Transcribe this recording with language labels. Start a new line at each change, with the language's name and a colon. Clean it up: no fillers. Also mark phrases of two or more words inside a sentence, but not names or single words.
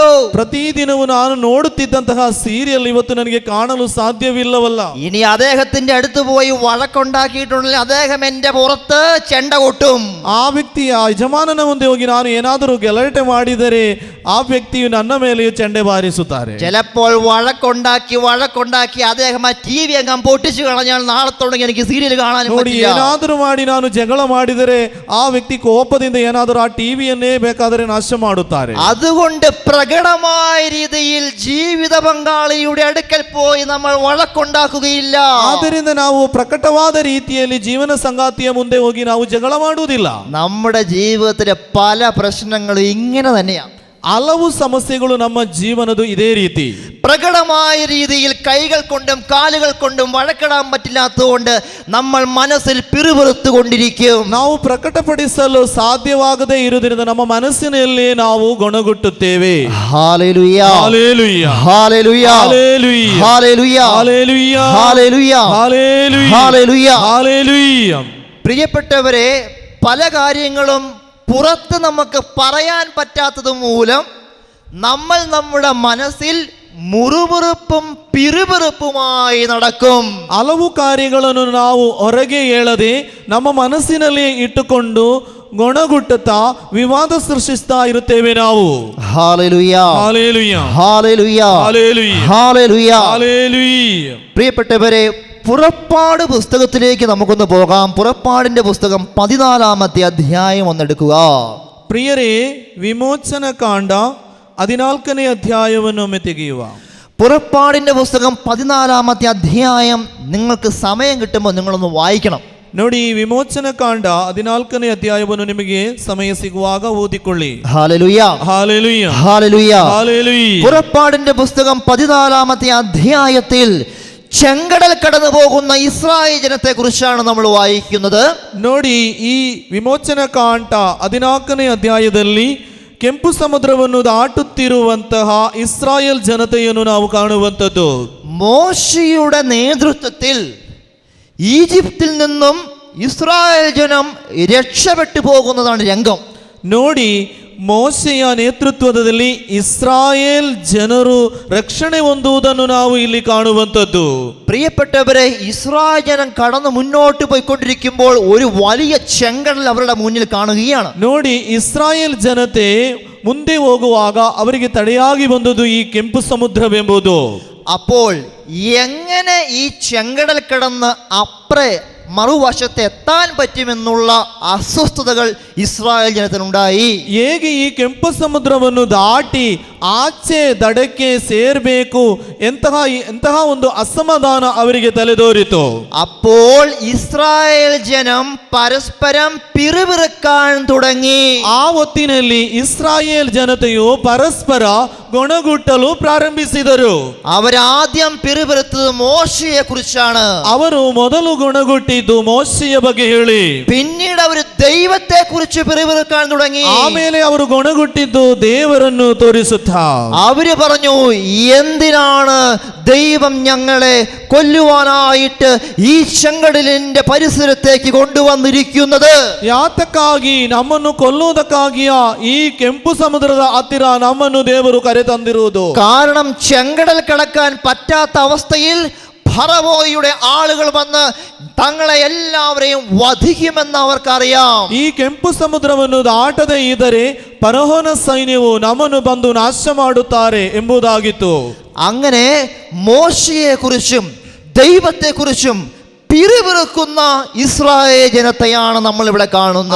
Kannada: ಪ್ರತಿದಿನವೂ ನಾನು ನೋಡುತ್ತಿದ್ದಂತಹ ಸೀರಿಯಲ್ ಇವತ್ತು ನನಗೆ ಕಾಣಲು ಸಾಧ್ಯವಿಲ್ಲವಲ್ಲ.
Malayalam: ഇനി അദ്ദേഹത്തിന്റെ അടുത്ത് പോയി വഴക്കുണ്ടാക്കിയിട്ടുണ്ടെങ്കിൽ അദ്ദേഹം എന്റെ പുറത്ത് ചെണ്ട കൊട്ടും.
Kannada: ಆ ವ್ಯಕ್ತಿಯ ಯಜಮಾನನ ಮುಂದೆ ಹೋಗಿ ನಾನು ಏನಾದರೂ ಗಲಾಟೆ ಮಾಡಿದರೆ ಆ ವ್ಯಕ್ತಿಯು ನನ್ನ ಮೇಲೆಯೂ ಚೆಂಡೆ ಬಾರಿಸುತ್ತಾರೆ.
Malayalam: ചിലപ്പോൾ വഴക്കുണ്ടാക്കി അദ്ദേഹം ആ ടി വി അങ്ങ് പൊട്ടിച്ചു കളഞ്ഞാൽ നാളെ തുടങ്ങി എനിക്ക് സീരിയൽ കാണാൻ
Kannada: ನೋಡಿ, ಏನಾದರೂ ಮಾಡಿ ನಾನು ಜಗಳ ಮಾಡಿದರೆ ಆ ವ್ಯಕ್ತಿ ಕೋಪದಿಂದ ಏನಾದರೂ ಆ ಟಿವಿಯನ್ನೇ ಬೇಕಾದರೆ ನಾಶ ಮಾಡುತ್ತಾರೆ.
Malayalam: അതുകൊണ്ട് പ്രകടമായ രീതിയിൽ ജീവിത പങ്കാളിയുടെ അടുക്കൽ പോയി നമ്മൾ വഴക്കുണ്ടാക്കുകയില്ല.
Kannada: ಆದ್ದರಿಂದ ನಾವು ಪ್ರಕಟವಾದ ರೀತಿಯಲ್ಲಿ ಜೀವನ ಸಂಗಾತಿಯ ಮುಂದೆ ಹೋಗಿ ನಾವು ಜಗಳ ಮಾಡುವುದಿಲ್ಲ.
Malayalam: നമ്മുടെ ജീവിതത്തിലെ പല പ്രശ്നങ്ങളും ഇങ്ങനെ തന്നെയാണ്.
Kannada: ಹಲವು ಸಮಸ್ಯೆಗಳು ನಮ್ಮ ಜೀವನದ ಇದೇ ರೀತಿ.
Malayalam: പ്രകടമായ രീതിയിൽ കൈകൾ കൊണ്ടും കാലുകൾ കൊണ്ടും വഴക്കിടാൻ പറ്റില്ലാത്തതുകൊണ്ട് നമ്മൾ മനസ്സിൽ പിറുപിറുത്തുകൊണ്ടിരിക്കും.
Kannada: ನಾವು ಪ್ರಕಟಪಡಿಸಲು ಸಾಧ್ಯವಾಗದೇ ಇರುವುದರಿಂದ ನಮ್ಮ ಮನಸ್ಸಿನಲ್ಲಿ ನಾವು ಗೊಣಗುಟ್ಟುತ್ತೇವೆ. ಹಾಲೆಲೂಯ, ಹಾಲೆಲೂಯ, ಹಾಲೆಲೂಯ, ಹಾಲೆಲೂಯ, ಹಾಲೆಲೂಯ, ಹಾಲೆಲೂಯ, ಹಾಲೆಲೂയ, ಹಾಲೆಲೂಯ, ಹಾಲೆಲൂയ, ಹಾಲೆಲೂಯ.
Malayalam: പ്രിയപ്പെട്ടവരെ, പല കാര്യങ്ങളും പുറത്ത് നമുക്ക് പറയാൻ പറ്റാത്തത് മൂലം നമ്മൾ നമ്മുടെ മനസ്സിൽ മുറുമുറുപ്പും പിറുപിറുപ്പുമായി നടക്കും.
Kannada: ಹಲವು ಕಾರ್ಯಗಳನ್ನು ನಾವು ಹೊರಗೆ ಹೇಳದೆ ನಮ್ಮ ಮನಸ್ಸಿನಲ್ಲಿ ಇಟ್ಟುಕೊಂಡು ಗೊಣಗುಟ್ಟುತ್ತಾ ವಿವಾದ ಸೃಷ್ಟಿಸ್ತಾ ಇರುತ್ತೇವೆ ನಾವು.
Malayalam: ഹല്ലേലൂയ, ഹല്ലേലൂയ, ഹല്ലേലൂയ, ഹല്ലേലൂയ, ഹല്ലേലൂയ. ഹല്ലേലൂയ. പ്രിയപ്പെട്ടവരെ, പുറപ്പാട് പുസ്തകത്തിലേക്ക് നമുക്കൊന്ന് പോകാം. പുറപ്പാടിന്റെ പുസ്തകം 14-ാമത്തെ അധ്യായം ഒന്നെടുക്കുക.
Kannada: ಪ್ರಿಯರೇ, ವಿಮೋಚನ ಕಾಂಡ 14ನೇ ಅಧ್ಯಾಯವನ್ನು ಒಮ್ಮೆ ತೆಗೆಯುವ.
Malayalam: പുറപ്പാടിന്റെ പുസ്തകം 14-ാമത്തെ അധ്യായം നിങ്ങൾക്ക് സമയം കിട്ടുമ്പോൾ നിങ്ങളൊന്ന് വായിക്കണം.
Kannada: ನೋಡಿ, ವಿಮೋಚನ ಕಾಂಡ 14ನೇ ಅಧ್ಯಾಯವನ್ನು ನಿಮಗೆ ಸಮಯ ಸಿಗುವಾಗ ಓದಿಕೊಳ್ಳಿ.
Malayalam: ഹല്ലേലൂയ, ഹല്ലേലൂയ, ഹല്ലേലൂയ, ഹല്ലേലൂയ. പുറപ്പാടിന്റെ പുസ്തകം 14-ാമത്തെ അധ്യായത്തിൽ ചെങ്കടൽ കടന്നു പോകുന്ന ഇസ്രായേൽ ജനത്തെ കുറിച്ചാണ് നമ്മൾ വായിക്കുന്നത്.
Kannada: ನೋಡಿ, ಈ ವಿಮೋಚನ ಕಾಂಡ 14ನೇ ಅಧ್ಯಾಯದಲ್ಲಿ ಕೆಂಪು ಸಮುದ್ರವನ್ನು ದಾಟುತ್ತಿರುವಂತಹ ಇಸ್ರಾಯೇಲ್ ಜನತೆಯನ್ನು ನಾವು ಕಾಣುವಂಥದ್ದು.
Malayalam: മോശയുടെ നേതൃത്വത്തിൽ ഈജിപ്തിൽ നിന്നും ഇസ്രായേൽ ജനം രക്ഷപ്പെട്ടു പോകുന്നതാണ് രംഗം.
Kannada: ನೋಡಿ, ಮೋಶೆಯ ನೇತೃತ್ವದಲ್ಲಿ ಇಸ್ರಾಯೇಲ್ ಜನರು ರಕ್ಷಣೆ ಹೊಂದುವುದನ್ನು ನಾವು ಇಲ್ಲಿ ಕಾಣುವಂಥದ್ದು.
Malayalam: പ്രിയപ്പെട്ടവരെ, ഇസ്രായേൽ ജനം കടന്നു മുന്നോട്ട് പോയിക്കൊണ്ടിരിക്കുമ്പോൾ ഒരു വലിയ ചെങ്കടൽ അവരുടെ മുന്നിൽ കാണുകയാണ്.
Kannada: ನೋಡಿ, ಇಸ್ರಾಯೇಲ್ ಜನತೆ ಮುಂದೆ ಹೋಗುವಾಗ ಅವರಿಗೆ ತಡೆಯಾಗಿ ಬಂದದ್ದು ಈ ಕೆಂಪು ಸಮುದ್ರವೆಂಬುದು.
Malayalam: അപ്പോൾ എങ്ങനെ ഈ ചെങ്കടൽ കടന്ന് അപ്പുറേ മറുവശത്ത് എത്താൻ പറ്റുമെന്നുള്ള അസ്വസ്ഥതകൾ ഇസ്രായേൽ ജനത്തിനുണ്ടായി.
Kannada: ಹೇಗೆ ಈ ಕೆಂಪು ಸಮುದ್ರವನ್ನು ದಾಟಿ ಆಚೆ ದಡಕ್ಕೆ ಸೇರಬೇಕು ಎಂತಹ ಒಂದು ಅಸಮಾಧಾನ ಅವರಿಗೆ ತಲೆದೋರಿತು.
Malayalam: അപ്പോൾ ഇസ്രായേൽ ജനം പരസ്പരം പിറുപിറുക്കാൻ തുടങ്ങി.
Kannada: ಆ ಹೊತ್ತಿನಲ್ಲಿ ಇಸ್ರಾಯೇಲ್ ಜನತೆಯು ಪರಸ್ಪರ ಗೊಣಗುಟ್ಟಲು ಪ್ರಾರಂಭಿಸಿದರು.
Malayalam: അവരാദ്യം പിറുപിറുത്തത് മോശയെ കുറിച്ചാണ്.
Kannada: ಅವರು ಮೊದಲು ಗೊಣಗುಟ್ಟಿದ್ದು ಮೋಶೆಯ ಬಗ್ಗೆ ಹೇಳಿ,
Malayalam: പിന്നീട് അവർ ദൈവത്തെ കുറിച്ച് പിറുപിറുക്കാൻ തുടങ്ങി.
Kannada: ಆಮೇಲೆ ಅವರು ಗೊಣಗುಟ್ಟಿದ್ದು ದೇವರನ್ನು ತೋರಿಸುತ್ತಾ
Malayalam: അവര് പറഞ്ഞു, എന്തിനാണ് ദൈവം ഞങ്ങളെ കൊല്ലുവാനായിട്ട് ഈ ചെങ്കടലിന്റെ പരിസരത്തേക്ക് കൊണ്ടുവന്നിരിക്കുന്നത്?
Kannada: ಯಾತಕ್ಕಾಗಿ ನಮ್ಮನ್ನು ಕೊಲ್ಲುವುದಕ್ಕಾಗಿಯ ಈ ಕೆಂಪು ಸಮುದ್ರದ ಹತ್ತಿರ ನಮ್ಮನ್ನು ದೇವರು ಕರೆ ತಂದಿರುವುದು.
Malayalam: കാരണം ചെങ്കടൽ കടക്കാൻ പറ്റാത്ത അവസ്ഥയിൽ ഫറവോയുടെ ആളുകൾ വന്ന് തങ്ങളെ എല്ലാവരെയും വധിക്കുമെന്ന് അവർക്കറിയാം.
Kannada: ಈ ಕೆಂಪು ಸಮುದ್ರವನ್ನು ದಾಟದೇ ಇದ್ದರೆ ಫರೋಹನ ಸೈನ್ಯವು ನಮ್ಮನ್ನು ಬಂದು ನಾಶ ಮಾಡುತ್ತಾರೆ ಎಂಬುದಾಗಿತ್ತು.
Malayalam: അങ്ങനെ മോശയെ കുറിച്ചും ദൈവത്തെ കുറിച്ചും പിറുപിറുക്കുന്ന ഇസ്രായേൽ ജനത്തെയാണ് നമ്മൾ ഇവിടെ കാണുന്നത്.